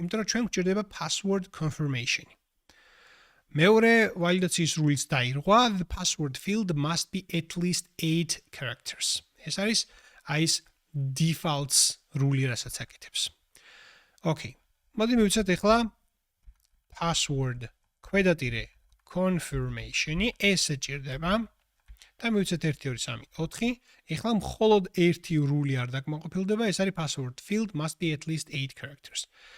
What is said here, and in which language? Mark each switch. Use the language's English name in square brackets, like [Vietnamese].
[Georgian] იმიტომ რომ ჩვენ გვჭირდება password confirmation-ი. მეორე ვალიდაციის რულიც დაირღვა, [English] the password field must be at least 8 characters. [Georgian] ეს არის აი ეს defaults რული, რასაც აკეთებს. Okay. მოდი მივიცეთ ეხლა password ქვედატირე confirmation-ი, ეს ჭირდება და მივიცეთ 1 2 3 4. ეხლა მხოლოდ ერთი რული არ დაკმაყოფილდება, ეს არის [English] password field must be at least 8 characters.